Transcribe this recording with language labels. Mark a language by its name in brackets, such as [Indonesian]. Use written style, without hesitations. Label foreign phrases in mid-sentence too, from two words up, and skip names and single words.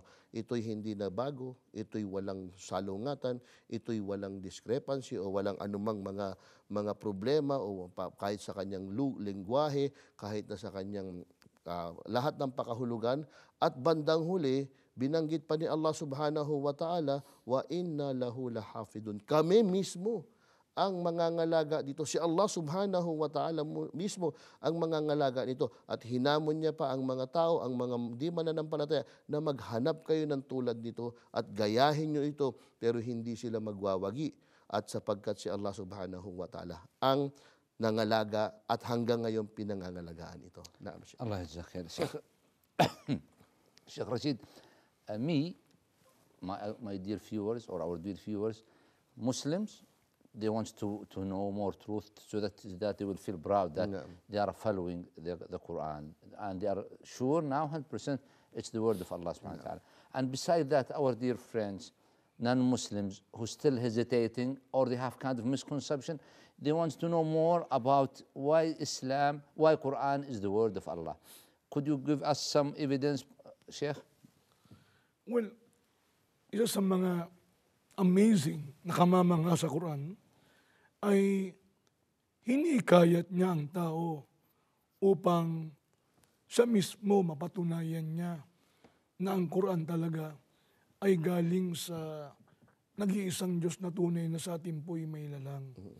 [Filipino] Ito'y hindi na bago, ito'y walang salungatan, ito'y walang discrepancy o walang anumang mga problema o kahit sa kanyang lingwahe, kahit na sa kanyang lahat ng pakahulugan. At bandang huli, binanggit pa ni [Arabic] الله سبحانه وتعالى, وإنا له لحافظون. [Filipino] Kami mismo ang mangangalaga dito. Si [Arabic] الله سبحانه وتعالى [Filipino] mismo ang mangangalaga nito. At hinamon niya pa ang mga tao, ang mga di mananampalataya, na maghanap kayo ng tulad nito at gayahin nyo ito, pero hindi sila magwawagi. At sapagkat si [Arabic] الله سبحانه وتعالى [Filipino] ang nangalaga at hanggang ngayon pinangangalagaan ito. [Arabic] نعم، شيخ. الله جزاك خير. [English] Sheikh Rashid, my dear viewers or our dear viewers, Muslims, they want to know more truth so that they will feel proud that they are following the Quran and they are sure now 100% it's the word of [Arabic] الله سبحانه وتعالى. [English] And beside that, our dear friends, non-Muslims who still hesitating or they have kind of misconception, they want to know more about why Quran is the word of Allah. Could you give us some evidence, Sheikh? Well, [Filipino] isa sa mga amazing na kamamanga sa Quran ay hinikayat niya ang tao upang siya mismo mapatunayan niya na ang Quran talaga ay galing sa nag-iisang Diyos na tunay na sa atin po'y may lalang.